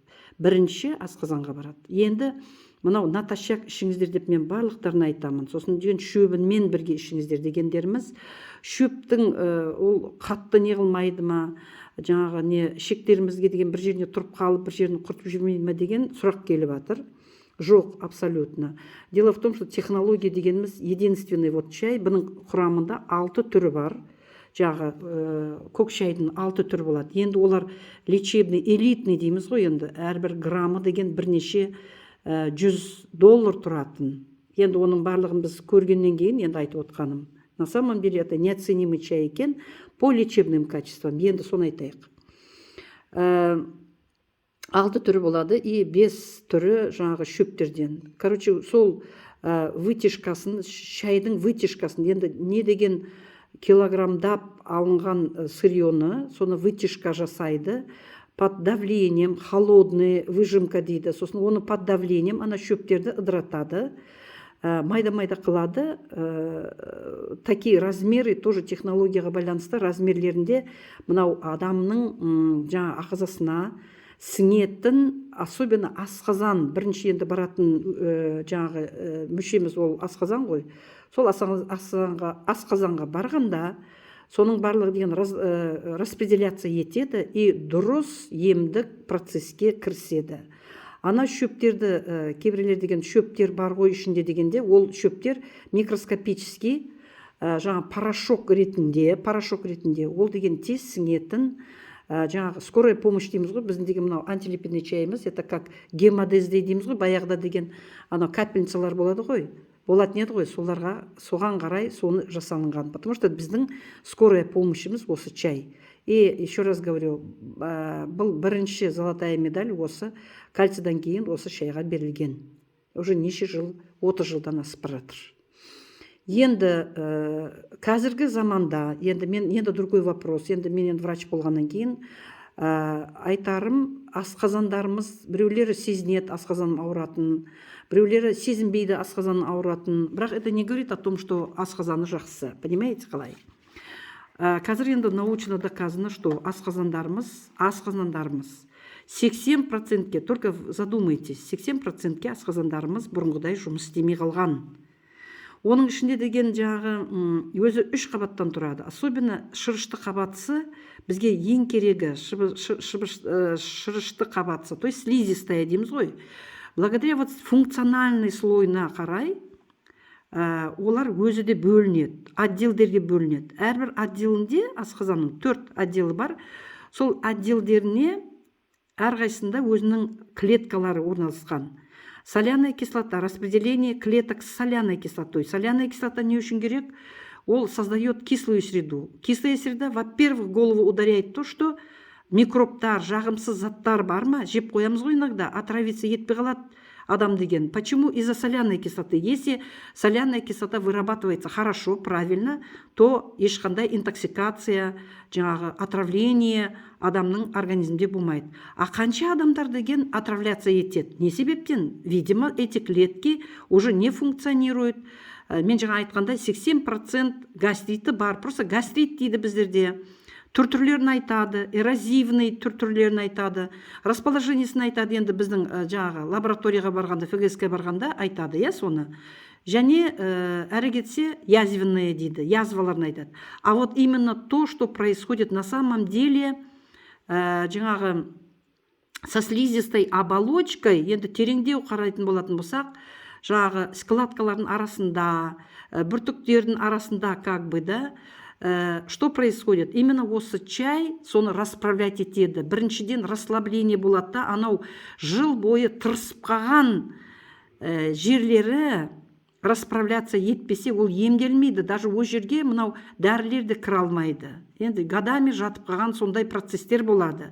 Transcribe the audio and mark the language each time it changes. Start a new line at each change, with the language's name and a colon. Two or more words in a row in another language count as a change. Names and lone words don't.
Kazakh: Бірінші асқазанға барады. Енді мынау натощак ішіңіздер деп мен барлықтарына айтамын. Сосын деген шөбінмен бірге ішіңіздер дегендеріміз, шөптің ол қатты не қылмайды ма, жаңағы не ішектерімізге деген бір жеріне тұрып қалып, бір жерін құртып жүрмейді ме деген сұрақ келіп жатыр. Жоқ,
Russian: абсолютно. Дело в том, что технология дегеніміз единственный чай,
Kazakh: бұның құрамында 6 түрі бар. Жаңағы көк шайдың 6 түрі болады. Енді олар
Russian: лечебный, элитный
Kazakh: дейміз ғой, енді әрбір граммы деген бірнеше $100 тұратын. Енді оның барлығын біз көргеннен кейін енді айтып отқаным.
Russian: На самом деле это неоценимый чай екен по лечебным качествам.
Kazakh: Енді соны айтайық. 6 түрі болады, и 5 түрі жаңағы шөптерден. Короче, сол вытяжкасын, шайдың вытяжкасын, енді не деген килограммдап алынған сырьоны, соны вытяжка жасайды, под
Russian: давлением, холодный выжимка
Kazakh: дейді, сосын оны
Russian: под давлением,
Kazakh: ана шөптерді ыдыратады, майда-майда қылады,
Russian: такие размеры, тоже
Kazakh: технологияға байланысты размерлерінде мынау адамның жаңа ағзасына сіңетін, особенно асқазан, бірінші енді баратын жаңағы мүшеміз ол асқазан ғой, сол асқазанға барғанда соның барлығы деген распределяция етеді и дұрыс емдік процеске кіріседі. Ана шөптерді, кейбіреулер деген шөптер бар ғой ішінде дегенде, ол шөптер микроскопический жаңа порошок ретінде, ол деген тез сіңетін, жаңағы
Russian: скорая помощь
Kazakh: дейміз ғой, біздің деген мынау антилипидный чайымыз,
Russian: это как гемодездей
Kazakh: дейміз ғой, баяғыда деген ана капельницалар болады ғой, болатын еді ғой, соған қарай соны жасалынған,
Russian: потому что
Kazakh: біздің
Russian: скорая помощьіміз
Kazakh: осы чай.
Russian: И еще раз говорю,
Kazakh: бұл бірінші
Russian: золотая медаль
Kazakh: осы кальцийдан кейін осы шайға берілген. Уже неше жыл, 30 жылдан асып баратыр. Енді қазіргі заманда, енді
Russian: другой вопрос,
Kazakh: енді мен врач болғаннан кейін айтарым, асқазандарымыз, біреулері сезінеді асқазаным ауыратын, біреулері сезінбейді асқазаным ауыратын, бірақ
Russian: это не говорит о том, что
Kazakh: асқазаны жақсы, понимаете қалай? Қазір енді
Russian: научно доказано, что асқазандарымыз 80%-ке, только задумайтесь,
Kazakh: 80%-ке асқазандарымыз бұрынғыдай жұмыс істемей қалған. Оның ішінде деген жағы өзі 3 қабаттан тұрады. Особенно шырышты қабатысы бізге ең керегі, шырышты қабатысы,
Russian: то есть слизистая
Kazakh: дейміз ғой.
Russian: Благодаря функциональный
Kazakh: слойына қарай, олар өзі де бөлінеді, отделдерге бөлінеді. Әрбір отделінде асқазанның 4 отделы бар. Сол отделдеріне әрқайсында өзінің клеткалары орналасқан.
Russian: Соляная кислота, распределение клеток с соляной кислотой. Соляная кислота не очень
Kazakh: керек, ол
Russian: создает кислую среду. Кислая среда, во-первых, голову ударяет то, что
Kazakh: микробтар, жағымсыз заттар бар ма? Жеп қоямыз ғой иногда, отравиться етпей қалады адам деген.
Russian: Почему? Из-за соляной кислоты. Если соляная кислота вырабатывается хорошо, правильно, то ешқандай интоксикация, жаңағы отравление
Kazakh: адамның организмде болмайды. А қанша адамдар деген отравляться етеді. Не себептен?
Russian: Видимо, эти клетки уже не функционируют.
Kazakh: Мен жаңа айтқандай 80% гастриті бар.
Russian: Просто гастрит
Kazakh: дейді біздерде. Түрлерін айтады, эрозивный түрлерін айтады, расположениесін айтады. Енді біздің жаңағы лабораторияға барғанда, ФГС-ке барғанда айтады, соны. Және әрі кетсе язвенные дейді, язваларын айтады.
Russian: А вот именно то, что происходит на самом деле, жаңағы со слизистой оболочкой,
Kazakh: енді тереңдеу қарайтын болатын болсақ, жаңағы складкалардың арасында, бүртіктердің арасында
Russian: как бы, да, что происходит?
Kazakh: Именно осы чай соны расправлять етеді. Біріншіден расслабление болады да, анау жыл бойы тырысып қалған жерлері расправляться етпесе, ол емделмейді. Даже ол жерге мынау дәрілер де кіре алмайды. Енді годами жатып қалған сондай процесстер болады.